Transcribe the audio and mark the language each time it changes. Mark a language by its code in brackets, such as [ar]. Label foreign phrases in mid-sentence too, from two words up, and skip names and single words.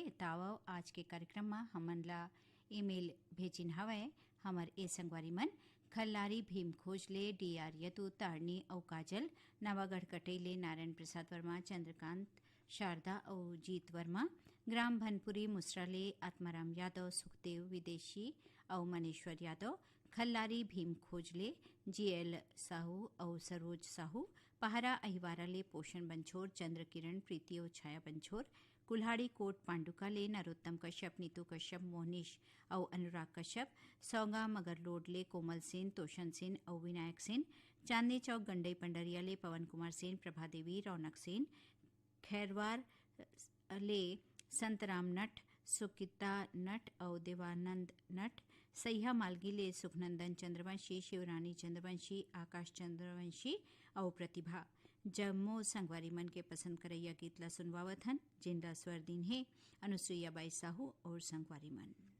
[hne] ताव आज के कार्यक्रम में हमन ला ईमेल भेजिन हवे। हमर ए संगवारी मन खल्लारी भीम खोजले डीआर यदु तारनी और काजल नवागढ़ कटेले नारायण प्रसाद वर्मा चंद्रकांत शारदा और जीत वर्मा ग्राम भनपुरी मुसराले आत्माराम यादव सुखदेव विदेशी और मनेश्वर यादव खल्लारी भीम खोजले जीएल साहू और सरोज साहू पहारा अहिवाराले पोषण बंछोर चंद्र किरण प्रीति और छाया बंछोर कुल्हाड़ी कोट पांडुकाले नरोत्तम कश्यप नीतू कश्यप मोहनीश और अनुराग कश्यप सौगा मगरलोडले कोमल सेन तोशन सेन और विनायक सेन चांदनी चौक गंडई पंडरियाले पवन कुमार सेन प्रभा देवी रौनक सेन खैरवार ले संतराम नट सुकिता नट और देवानंद नट सैया मालगीले सुखनंदन चंद्रवंशी शिवरानी चंद्रवंशी आकाश चंद्रवंशी और प्रतिभा जम्मो संगवारी मन के पसंद करैया गीत ला सुनवावत हन जिनला स्वर दिन है अनुसुईया बाई साहू और संगवारी मन।